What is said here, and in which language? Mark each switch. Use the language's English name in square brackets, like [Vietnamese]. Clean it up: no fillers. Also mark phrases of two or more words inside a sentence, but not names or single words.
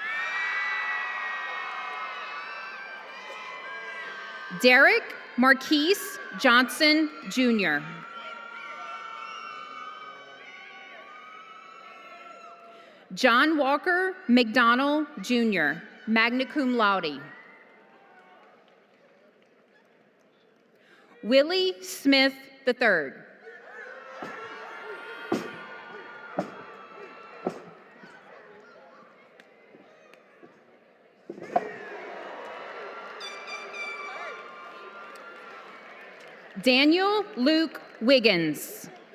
[English] Derek Marquise Johnson, Jr. John Walker McDonald, Jr., [Latin] magna cum laude. [English] Willie Smith III. Daniel Luke Wiggins.